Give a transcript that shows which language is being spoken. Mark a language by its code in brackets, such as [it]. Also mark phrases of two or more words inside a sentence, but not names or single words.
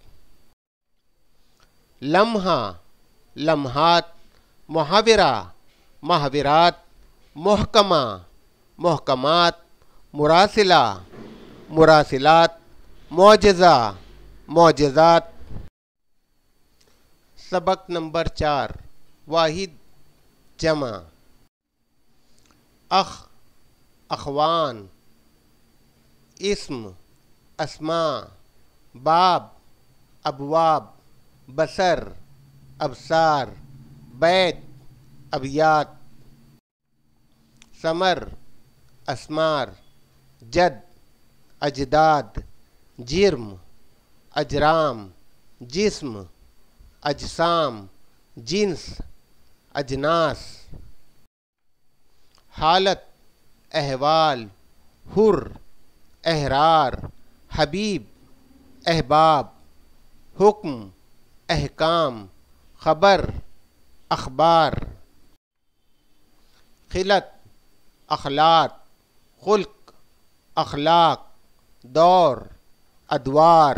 [ur] لمحہ لمحات. محاورہ محاورات. محکمہ محکمات. مراسلہ مراسلات. معجزہ معجزات. سبق نمبر 4 واحد جمع. اخ اخوان. اسم اسماء. باب ابواب. بصر ابصار. بیت ابیات. ثمر اسمار. جد اجداد. جرم اجرام. جسم اجسام. جنس اجناس. حالت احوال. حر احرار. حبیب احباب. حکم احکام. خبر اخبار. خلت اخلاق. خلق اخلاق. دور ادوار.